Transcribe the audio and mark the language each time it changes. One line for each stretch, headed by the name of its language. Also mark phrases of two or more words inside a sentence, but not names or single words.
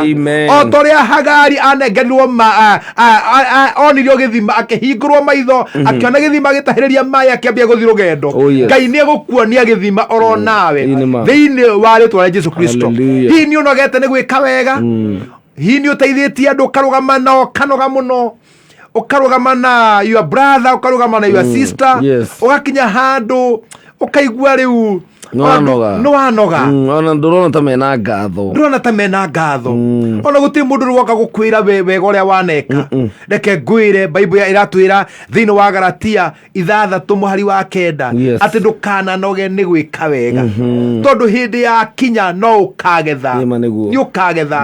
Kikuyu: O ta ũrĩa Hagari anengerirwo onirio gĩthima akĩhingũrwo maitho akĩona gĩthima gĩtahĩrĩria maĩ akĩambia gũthiĩ rũgendo, Ngai nĩ egũkuonia gĩthima oro nawe thĩinĩ wa rĩtwa rĩa Jesũ Kristo. Hihi nĩ ũnogete nĩ gwĩka wega, hihi nĩ ũteithĩtie andũ ũkarũgama nao ũkanoga mũno, ũkarũgama na
English: your brother,
Kikuyu: ũkarũgama na
English: your sister,
Kikuyu: ũgakinya handũ ukaigua rĩu no wanoga, ona ndũrona ta mena ngatho, ona gũtirĩ mũndũ rĩwoka gũkwĩra wega ũrĩa waneka. Reke ngwĩre Bible ĩratwĩra thĩinĩ wa Galatia 6:9 atĩ ndũkananoge nĩ gwĩka wega, tondũ hĩndĩ ya kinya no ũkagetha, nĩ ũkagetha.